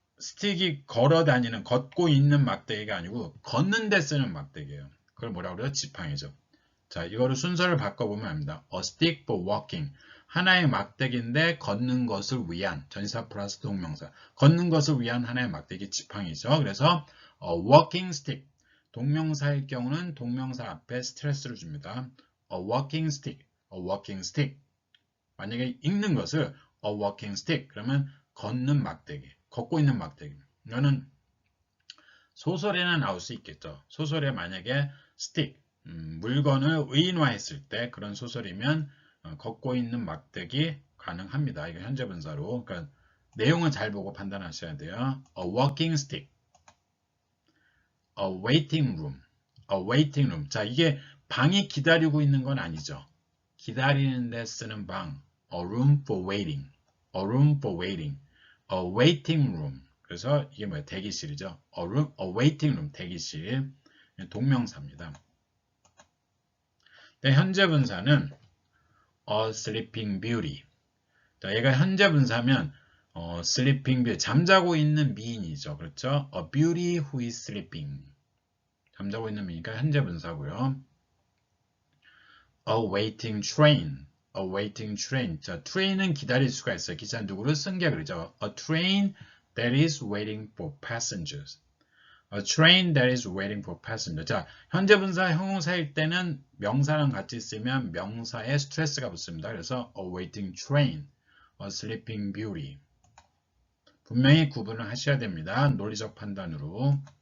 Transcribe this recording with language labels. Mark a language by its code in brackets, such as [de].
[ko] 스틱이 걸어다니는, 걷고 있는 막대기가 아니고 걷는 데 쓰는 막대기예요. 그걸 뭐라고 그래요? 지팡이죠. 자, 이거를 순서를 바꿔보면 합니다. [en] A stick for walking. [ko] 하나의 막대기인데 걷는 것을 위한, 전치사 플러스 동명사. 걷는 것을 위한 하나의 막대기 지팡이죠. [en] 그래서 walking stick. [ko] 동명사일 경우는 동명사 앞에 스트레스를 줍니다. [en] A walking stick. A walking stick. [ko] 만약에 읽는 것을 [en] a walking stick. [ko] 그러면 걷는 막대기. 걷고 있는 막대기. 이거는 소설에나 나올 수 있겠죠. 소설에 만약에 stick. 물건을 의인화했을 때 그런 소설이면 걷고 있는 막대기 가능합니다. 이거 현재 분사로. 그러니까 내용은 잘 보고 판단하셔야 돼요. [en] A walking stick. A waiting room. A waiting room. [ko] 자, 이게 방이 기다리고 있는 건 아니죠. 기다리는 데 쓰는 방. [en] a room for waiting, a room for waiting, a waiting room. [ko] 그래서 이게 뭐예요? 대기실이죠. [en] a waiting room, 대기실. [ko] 동명사입니다. 네, 현재 분사는 [en] a sleeping beauty. [ko] 자, 얘가 현재 분사면 [en] sleeping beauty, [ko] 잠자고 있는 미인이죠. 그렇죠? [en] A beauty who is sleeping. [ko] 잠자고 있는 미니까 현재 분사고요. [en] A waiting train. A waiting train. [ko] 자, train은 기다릴 수가 있어요. 기차 누구를 승객이죠. [en] A train that is waiting for passengers. A train that is waiting for passengers. [ko] 자, 현재 분사 형용사일 때는 명사랑 같이 쓰면 명사에 스트레스가 붙습니다. [en] 그래서 a waiting train, a sleeping beauty. [ko] 분명히 구분을 하셔야 됩니다. 논리적 판단으로.